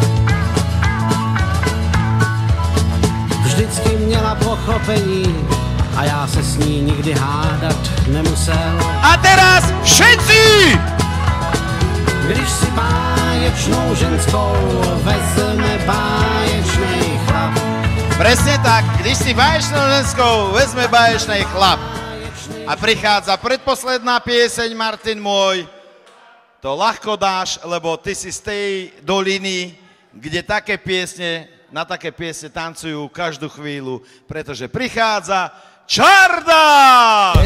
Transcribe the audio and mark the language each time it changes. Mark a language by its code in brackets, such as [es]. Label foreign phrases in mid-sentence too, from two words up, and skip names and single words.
[cs] Vždycky měla pochopení a já se s ní nikdy hádat nemusel. [sk] A teraz všetci! [cs] Když si báječnou ženskou vezme báječnej chlap. [sk] Presne tak, [cs] když si báječnou ženskou vezme báječnej chlap. [sk] A prichádza predposledná pieseň, Martin môj. To ľahko dáš, lebo ty si z tej doliny, kde také piesne, na také piesne tancujú každú chvíľu, pretože prichádza Čardáš!